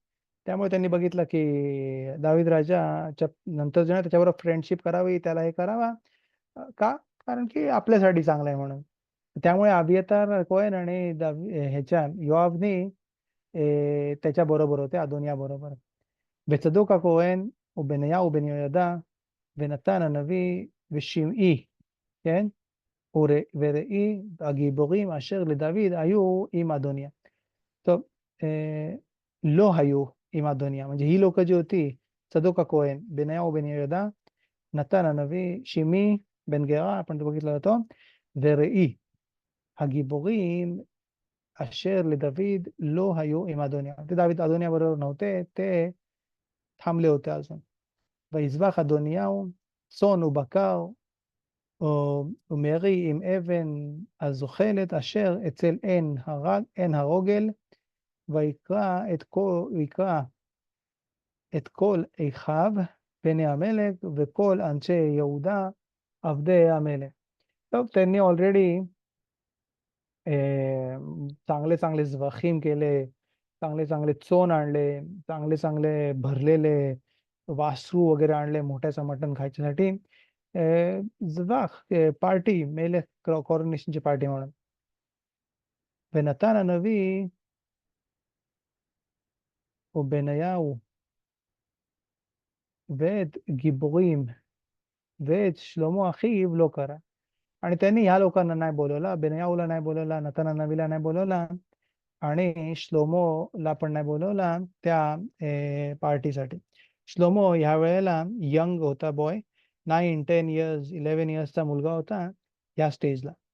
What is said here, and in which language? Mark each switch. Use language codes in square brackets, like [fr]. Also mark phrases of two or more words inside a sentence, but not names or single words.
[mr] त्यामुळे त्यांनी बघितलं की दावीद राजाच्या नंतर जे त्याच्याबरोबर फ्रेंडशिप करावी, त्याला हे करावा. का? कारण की आपल्यासाठी चांगलं आहे म्हणून. त्यामुळे अबियातार कोहेन आणि ह्याच्या योआबने त्याच्या बरोबर होते अदोनिया बरोबर. [he] וצדוק הכהן ובניהו בן יהוידע ונתן הנביא ושימעי, כן? וראי הגיבורים אשר לדוד היו עם אדוניה. טוב, לא היו עם אדוניה, [mr] म्हणजे ही लोक जी होती [he] צדוק הכהן, בניהו בן יהוידע, נתן הנביא, שימי בן גרה, [mr] आपण बघितलं होतो, [he] וראי הגיבורים אשר לדוד לא היו עם אדוניה. [mr] ते दावीद अदोनिया बरोबर नव्हते, ते थांबले होते अजून. [he] ויזבח אדוניהו צאן ובקר ומרי עם אבן הזוחלת אשר אצל עין הרוגל, ויקרא את כל אחיו בני המלך וכל אנשי יהודה עבדי המלך. טוב, [mr] त्यांनी ऑलरेडी चांगले चांगले झवाखीम केले, चांगले चांगले चोन आणले, चांगले चांगले भरलेले वासरू वगैरे आणले मोठ्याचं मटण खायच्यासाठी. झवाख पार्टी मेले कॉरोनेशनची पार्टी म्हणून. [he] ונתן הנביא ובניהו ואת גיבורים ואת שלמה אחיו לא קרא. [mr] आणि त्यांनी ह्या लोकांना नाही बोलवला, बेनयाहूला नाही बोलवला, नतान नबीला नाही बोलवला आणि श्लोमोला पण नाही बोलवला त्या पार्टीसाठी. श्लोमो ह्या वेळेला यंग होता बॉय, 9, 10 इयर्स 11 इयर्सचा मुलगा होता या स्टेजला.